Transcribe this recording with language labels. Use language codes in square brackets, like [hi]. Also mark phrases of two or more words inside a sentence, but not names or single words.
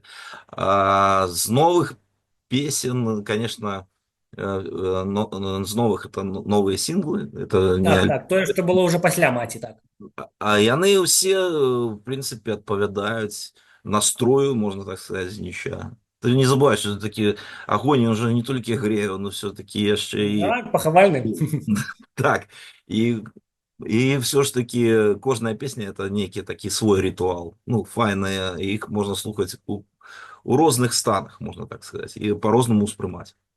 [be] З новых песен, конечно, з новых это новыя сінглы, это не Так, так. Тое, што было ўжо пасля маці, так. яны ўсе в прынцыпе адпавядаюць настрою, можна так сказаць, зніча. [ru] Ты не забывай, что такі агонь он же не [be] толькі грэе, [ru] но все-таки [be] яшчэ і Так, пахавальны. так і все ж таки кожная песня это нейкі такі свой ритуал, ну файная, іх можна слухаць у розных станах, можна так сказаць, і по-рознаму ўспрымаць.